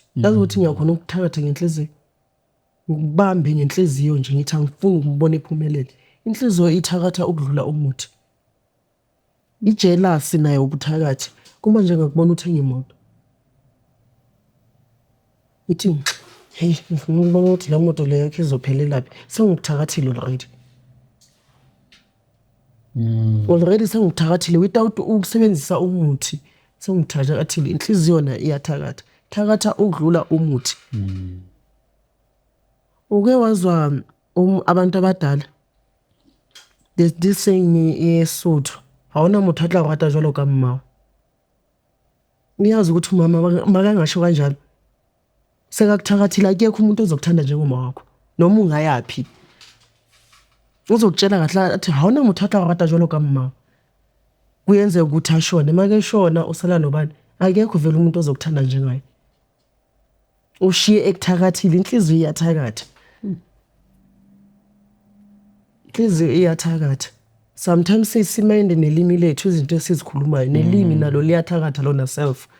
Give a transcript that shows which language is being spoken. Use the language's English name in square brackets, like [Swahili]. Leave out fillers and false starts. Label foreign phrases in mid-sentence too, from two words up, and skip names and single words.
[Zulu] Yazi ukuthi ngiyakhona ukuthakatha ngenhliziyo. Ngibambe ngenhliziyo nje ngithi angifuni ukubona iphumelele. Inhliziyo ithakatha ukudlula umuthi. Ijealousy nayo ubuthakathi. Kuma nje ngakubona uthenga imoto. Ithi hey ngifuna ukubona ukuthi la moto leyo yakhe izophelela laphi. Sengikuthakathile already. Already sengikuthakathile without ukusebenzisa umuthi. Sengikuthakathile inhliziyo na iyathakatha. Thakatha ukudlula umuthi. Uke wazwa abantu abadala. [English] There's this saying eSotho. [Southern Sotho] Awona motho atla rata jwalo ka mmao. [Zulu] Niyazi ukuthi umama makangasho kanjalo. Sekakuthakathile akekho umuntu ozokuthanda njengoma wakho. Noma ungayapi. Uzokutshela kahle athi [Southern Sotho] hawuna nguthatha rata jolo ka mama. [Zulu] Kuyenze ukuthi ashone, make shona usala nobani. Akekho vele umuntu ozokuthanda njengaye. Ushiye ekuthakathile inhliziyo iyathakatha. Inhliziyo iyathakatha. Sometimes sisimende nelimi lethu izinto esizikhulumayo nelimi nalo liyathakatha lona self.